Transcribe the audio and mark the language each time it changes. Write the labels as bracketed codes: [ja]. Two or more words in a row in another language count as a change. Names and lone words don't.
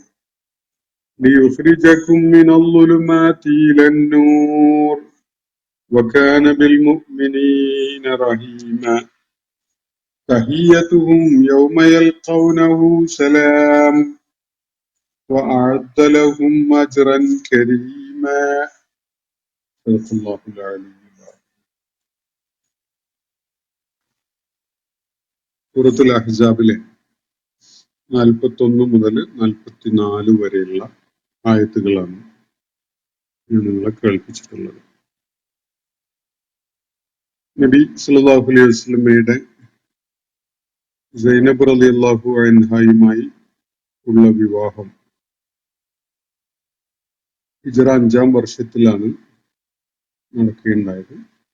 [ar] ليخرجكم من الظلمات إلى النور وكان بالمؤمنين رحيما تحيتهم يوم يلقونه سلام وأعد لهم أجرا كريما صدق الله العلي العظيم. [ml] സൂറത്തുൽ അഹ്സാബിലെ 41 മുതൽ 44 വരെയുള്ള ആയത്തുകളാണ് ഞാൻ നിങ്ങളെ കേൾപ്പിച്ചിട്ടുള്ളത്. നബി [ar] صلى الله عليه وسلم [ml] സൈനബ് [ar] رضي الله عنها [ml] ഉള്ള വിവാഹം ഹിജ്റ 5-ാം വർഷത്തിലാണ് നടക്കുകയുണ്ടായത്.